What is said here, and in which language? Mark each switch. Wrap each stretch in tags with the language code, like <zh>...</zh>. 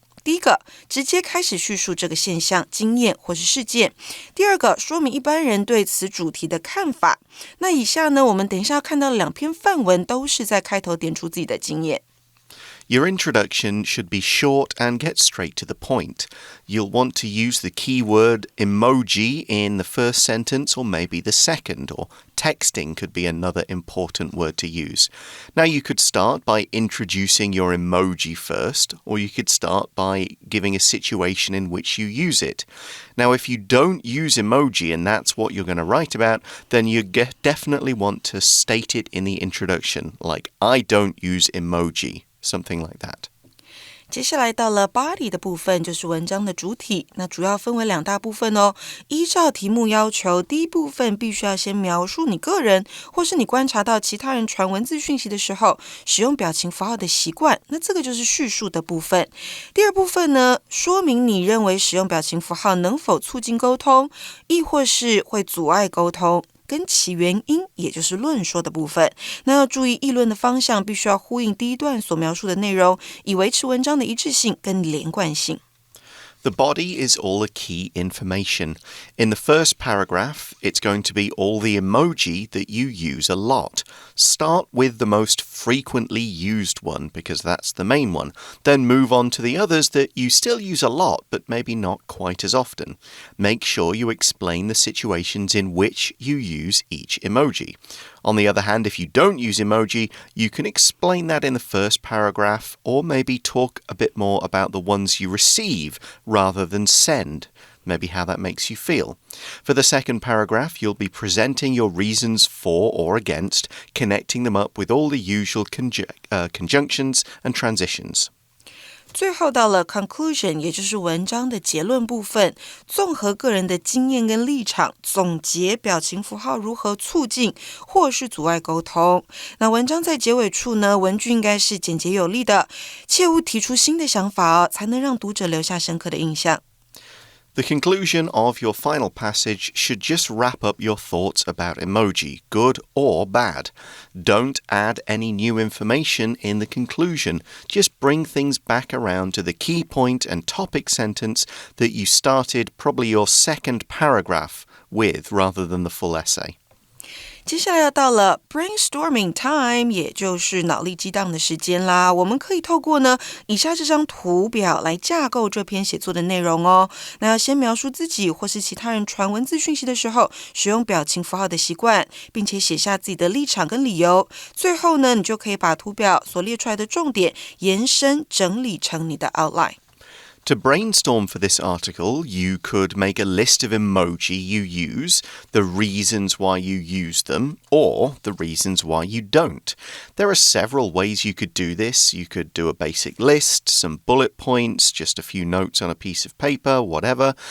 <zh>第一个，直接开始叙述这个现象、经验或是事件。第二个，说明一般人对此主题的看法。那以下呢，我们等一下要看到的两篇范文都是在开头点出自己的经验。</zh> <en>Your introduction should be short and get straight to the point. You'll want to use the keyword emoji in the first sentence or maybe the second, or texting could be another important word to use. Now you could start by introducing your emoji first, or you could start by giving a situation in which you use it. Now if you don't use emoji and that's what you're going to write about, then you definitely want to state it in the introduction, like I don't use emoji.Something like that.</en> <zh>接下来到了 body 的部分，就是文章的主体。那主要分为两大部分哦。依照题目要求，第一部分必须要先描述你个人，或是你观察到其他人传文字讯息的时候，使用表情符号的习惯。那这个就是叙述的部分。第二部分呢，说明你认为使用表情符号能否促进沟通，亦或是会阻碍沟通。跟其原因，也就是论说的部分。那要注意议论的方向必须要呼应第一段所描述的内容，以维持文章的一致性跟连贯性。</zh> <en>The body is all the key information. In the first paragraph, it's going to be all the emoji that you use a lot. Start with the most frequently used one, because that's the main one. Then move on to the others that you still use a lot, but maybe not quite as often. Make sure you explain the situations in which you use each emoji.On the other hand, if you don't use emoji, you can explain that in the first paragraph, or maybe talk a bit more about the ones you receive rather than send, maybe how that makes you feel. For the second paragraph, you'll be presenting your reasons for or against, connecting them up with all the usual conjunctions and transitions.</en> <zh>最后到了 conclusion， 也就是文章的结论部分，综合个人的经验跟立场，总结表情符号如何促进或是阻碍沟通。那文章在结尾处呢，文句应该是简洁有力的，切勿提出新的想法哦，才能让读者留下深刻的印象。</zh> <en>The conclusion of your final passage should just wrap up your thoughts about emoji, good or bad. Don't add any new information in the conclusion. Just bring things back around to the key point and topic sentence that you started probably your second paragraph with rather than the full essay.</en> <zh>接下来要到了</zh> <en>brainstorming time，</en> <zh>也就是脑力激荡的时间啦。我们可以透过呢以下这张图表来架构这篇写作的内容哦。那要先描述自己或是其他人传文字讯息的时候，使用表情符号的习惯，并且写下自己的立场跟理由。最后呢，你就可以把图表所列出来的重点延伸整理成你的 outline。</zh> <en>To brainstorm for this article, you could make a list of emoji you use, the reasons why you use them, or the reasons why you don't. There are several ways you could do this. You could do a basic list, some bullet points, just a few notes on a piece of paper, whatever.</en>